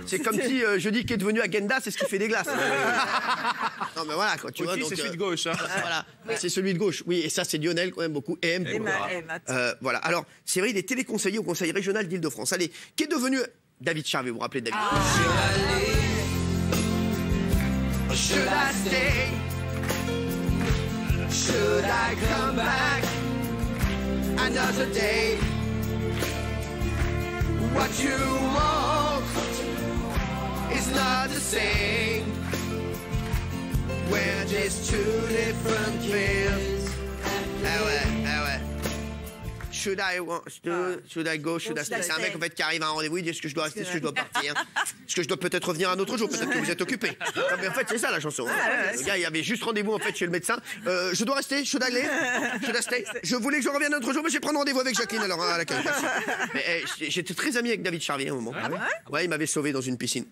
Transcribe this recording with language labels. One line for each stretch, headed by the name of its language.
French: C'est comme si je dis qu'il est devenu Agenda, c'est ce qui fait des glaces. Non, mais voilà, quoi, tu vois. C'est celui de gauche. Voilà, c'est celui de gauche. Oui, et ça, c'est Lionel, quand même, beaucoup. Et M. Voilà, alors, c'est vrai, il est téléconseiller au conseil régional d'Île-de-France. Allez, qu'est devenu David Charvet, vous vous rappelez de David?
English: Should I stay? Should I come back another day? What you want is not the same. We're just two different fields.
French: Ah ouais.
English: Should I go, should I stay?
French: C'est un mec en fait qui arrive à un rendez-vous, il dit est-ce que je dois rester, est-ce que je dois partir? Est-ce que je dois peut-être revenir un autre jour? Peut-être que vous êtes occupé. Non, mais en fait, c'est ça la chanson. Le gars, il avait juste rendez-vous en fait chez le médecin. Je dois rester,
English: should I stay?
French: Je voulais que je revienne un autre jour, mais je vais prendre rendez-vous avec Jacqueline alors à laquelle. Mais j'étais très ami avec David Charvier à un moment. Ouais, il m'avait sauvé dans une piscine.